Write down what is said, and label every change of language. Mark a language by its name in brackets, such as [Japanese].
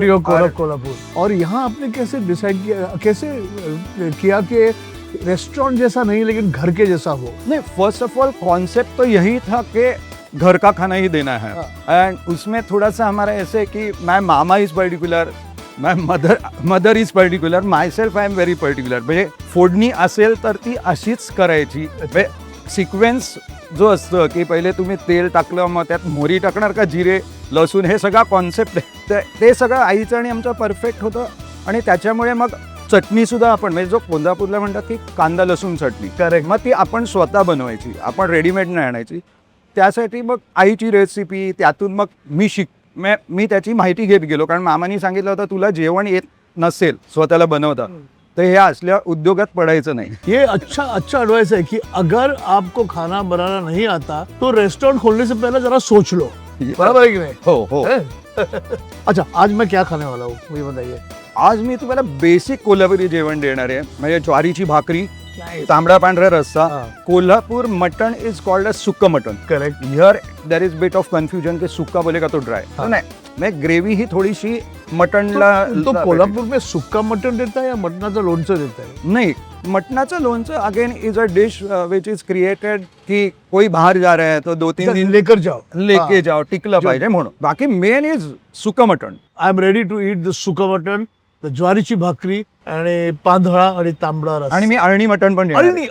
[Hindi] RTO code of Kolhapur. और यहाँ आपने कैसे डिसाइड किया, कैसे किया कि रेस्टोरेंट जैसा नहीं लेकिन घर के जैसा हो? नहीं, फर्स्ट ऑफ ऑल कॉन्सेप्ट तो यही था कि घर का खाना ही देना है। एंड उसमें थोड़ा सा हमारा ऐसे कि [English] My mama is particular, my mother is particular, myself I am very particular. [Marathi] म्हणजे फोडणी असेल तर ती अशीच करायची। सिक्वेन्स जो असतं की पहिले तुम्ही तेल टाकलं, मग त्यात मोहरी टाकणार का जिरे लसूण, हे सगळा कॉन्सेप्ट आहे, ते सगळं आईचं आणि आमचं परफेक्ट होतं। आणि त्याच्यामुळे मग चटणी सुद्धा आपण, म्हणजे जो कोल्हापूरला म्हणतात की कांदा लसूण चटणी, करेक्ट, मग ती आपण स्वतः बनवायची, आपण रेडीमेड नाही आणायची। त्यासाठी मग आईची रेसिपी, त्यातून मग मी त्याची माहिती घेत गेलो, कारण मामानी सांगितलं होतं तुला जेवण येत नसेल स्वतःला बनवता तो हे असल्या उद्योगात पडायचं नहीं। [Hindi] ये अच्छा एडवाइस है कि अगर आपको खाना बनाना नहीं आता तो रेस्टोरेंट खोलने से पहले जरा सोच लो। बराबर है कि नहीं? [Marathi] हो। [Hindi] अच्छा, आज मैं क्या खाने वाला हूँ मुझे बताइए। [Marathi] आज मी तुम्हाला बेसिक कोल्हापुरी जेवण देणार आहे, म्हणजे ज्वारीची भाकरी, तांबडा पांढरा रस्सा। [English] Kolhapur mutton is called as sukka mutton. Correct. Here there is bit of confusion [Hindi] कि सुक्का बोलेगा तो ड्राई। नहीं, मैं ग्रेवी ही थोड़ी सी मटनला तो कोल्हापुर में सुक्का मटन देता है या [Marathi] मटनाचं लोणचं [Hindi] देता है? नहीं, [Marathi] मटनाचं लोणचं [English] again is a dish which is created [Hindi] कि कोई बाहर जा रहे हैं तो 2-3 दिन लेकर जाओ, लेके जाओ, [Marathi] टिकलं पाहिजे म्हणून। [English] बाकी main is sukka mutton. I am ready to eat the sukka mutton, the [Marathi] ज्वारीची भाकरी आणि पांढरा आणि तांबडा रस्सा। आणि मी अळणी मटन पण देणार आहे।